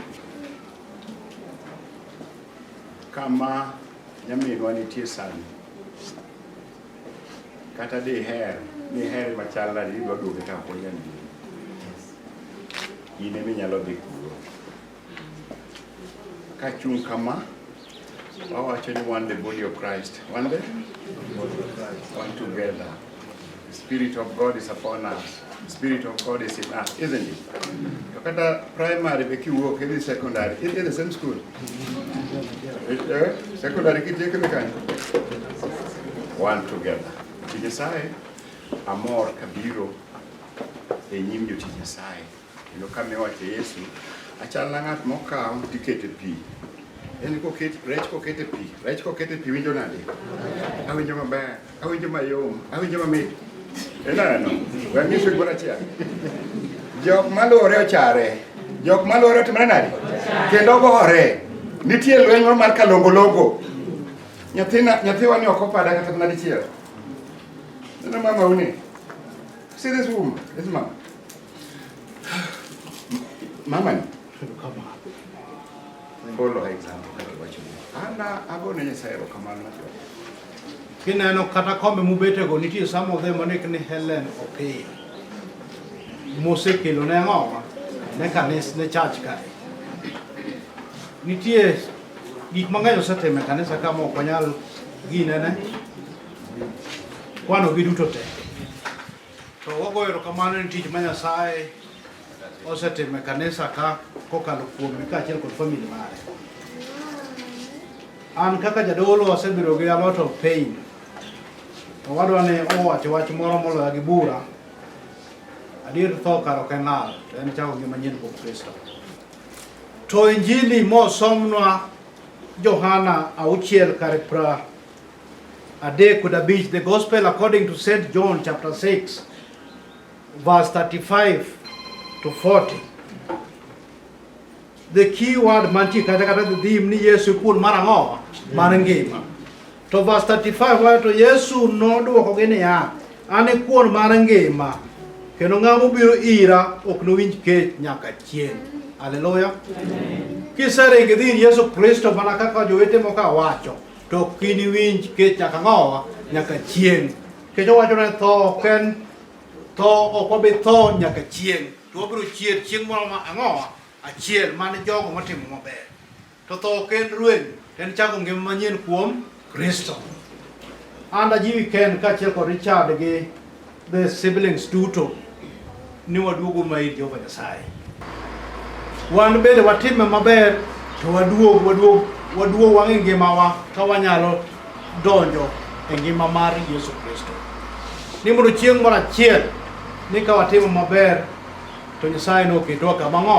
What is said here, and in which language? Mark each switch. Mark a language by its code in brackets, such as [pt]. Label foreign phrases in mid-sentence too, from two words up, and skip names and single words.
[luo] Kama nyaminwa nitie sani, kata diher machal nadi idwa duoge ka ok oyan in ema inyalo dhi kuro. Kachung' kama, wawacho ni [en] one the body of Christ. One the body of Christ. One together. The Spirit of God is upon us. The Spirit of God is in us, isn't it? [luo] Kata primary be kiwuok idhi secondary, [en] in the same school. [luo] Secondary kitieko kanyo. [en] One together. [luo] Tich Nyasaye amor kabiro e nyim jotich Nyasaye. Kendo kamiwacho Yesu achal na ng'at mokaw tikete pi. En rech kokete pi winjo nade? Awinjo maber, awinjo mayom, awinjo mamit. Enano, wang'iso gimoro achiel. Jok malore ochare, jok malore otimore nade? Kendo gore. Nitie lweny moro mar kalongolongo. Nyathiwa ni ok opada kata mana dichiel. Neno mama uni. [en] See this woman, this mama. [luo] Mama ni. [en] Follow her example. [luo] Ana agone Nyasaye erokamano. Kineno kata kombe mubetego nitie [en] some of them [luo] onik ni Hellen Opiyo. Mosekelo ne ng'owa ne kanisa ne church kae. Nitie gik mang'eny osetimo e kanisa ka ma ok wanyal ginene kwano gi duto te. To wagoyo erokamano ni tich ma Nyasaye osetimo e kanisa ka kokalo kuome kaachiel kod family mare. An kaka jadolo asebedo gi [en] a lot of pain. [luo] To wadwa ni owacho wach moro moloyo gi bura. Adier tho kar ok en lal, to en chako ngima manyien kuom Kristo. To injili mosomnwa Johana 6:35, [en] the gospel according to St. John chapter 6 verse 35 to 40. The key word [luo] mantie kata [en] the theme [luo] ni Yesu kuon marang'o mar ngima. To verse 35 wacho Yesu nodwokogi niya, an e kuon mar ngima, kendo ng'ama obiro ira ok nowinj kech nyaka chieng'. Haleluya. Kiseringo idhi ir Yesu Kristo mana kaka jowete moka wacho, to ok iniwinj kech nyaka ng'owa nyaka chieng'. Kech owacho ne tho ok en tho, ok wabi tho nyaka chieng', to wabiro chier chieng' moro ma ang'owa achiel mane jogo matimo maber. To tho ok en rweny, en chako ngima manyien kuom Kristo. An ajiwi Ken kaachiel kod Richard gi [en] the siblings [luo] duto ni waduogo mair Jehova Nyasaye. Wan bende watime maber to waduog wang' e ngimawa ka wanyalo donjo e ngima mar Yesu Kristo. Ni mondo chieng' moro achiel ni ka watimo maber to Nyasaye noketowa kama ng'o?